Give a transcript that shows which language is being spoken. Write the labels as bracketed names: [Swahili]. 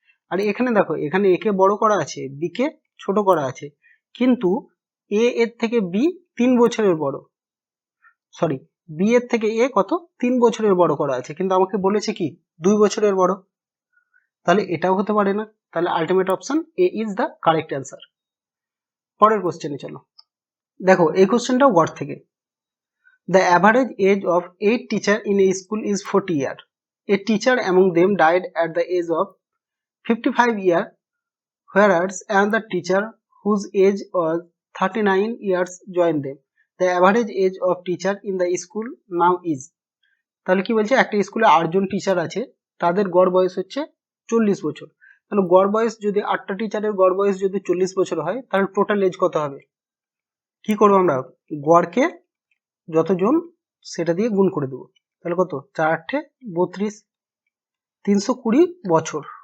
[Bangla] আর এখানে দেখো এখানে এ কে বড় করা আছে, বি কে ছোট করা আছে, কিন্তু এ এর থেকে বি 3 বছরের বড়, সরি বি এর থেকে এ কত 3 বছরের বড় করা আছে, কিন্তু আমাকে বলেছে কি 2 বছরের বড়, তাহলে এটাও হতে পারে না। তাহলে ultimate option A is the correct answer. পরের কোশ্চেনে চলো। দেখো এই কোশ্চেনটাও গড় থেকে। [English] The average age of 8 teachers in a school is 40 years. A teacher among them died at the age of 55 years, whereas another teacher whose age was 39 years joined them. The average age of teacher in the school now is. [Bangla] তাহলে কি বলছে, একটা স্কুলে 8জন teacher আছে, তাদের গড় বয়স হচ্ছে 40 বছর। তাহলে গড় বয়স যদি 8টা টিচারের গড় বয়স যদি 40 বছর হয়, তাহলে টোটাল এজ কত হবে? কি করবো আমরা, গড়কে যতজন সেটা দিয়ে গুণ করে দেবো। তাহলে কত, 4 × 8 = 32, 320 বছর।